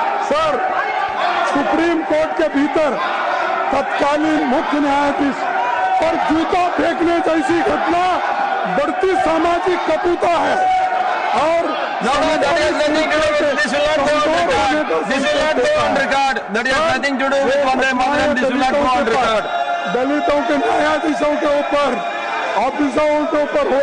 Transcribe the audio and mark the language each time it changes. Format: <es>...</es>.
<hi>Sir, supreme court के भीतर तत्कालीन मुख्य न्यायाधीश पर जूता फेंकने जैसी घटना बढ़ती सामाजिक कटुता है. और</hi> <en>that has nothing to do with this will not go on record. This will not go on record. That has nothing to do with Vande Mataram. This will not go on record.</en> <hi>दलितों के न्यायाधीशों के ऊपर, ऑफिसरों के ऊपर हो</hi>